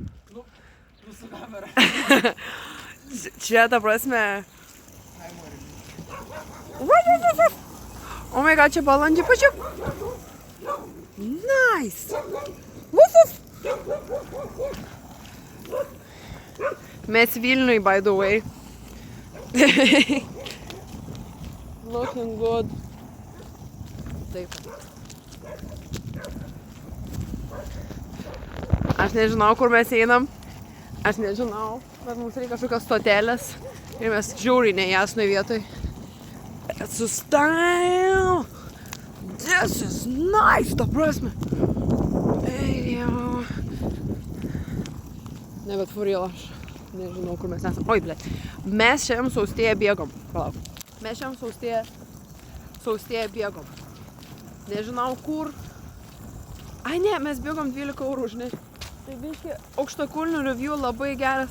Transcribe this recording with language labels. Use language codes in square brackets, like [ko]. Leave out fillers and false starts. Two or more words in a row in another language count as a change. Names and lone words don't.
[lt] Nu su kamera. Čia, ta prasme... [en] O my god, [lt] čia balandžiai, pažiūrėk. [en] Nice. Woof, woof. [lt] Mes Vilniui, [en] by the way. Looking good. [lt] Taip. Aš nežinau, kur mes einam. Aš nežinau, bet mums reikia kažkokios stotelės. Ir mes žiauriai nejasnoj vietoj. [en] It's a style. This is nice, [lt] ta prasme. Ei, jau. Ne, bet [en] for real, [lt] aš nežinau, kur mes esam. Oi, blėt. Mes šiandien saustėje bėgom. Palauk. Mes šiandien saustėje bėgom. Nežinau, kur. Ai, ne, mes bėgom 12 eurų, žinai. Tai biški, aukštakulnių review labai geras.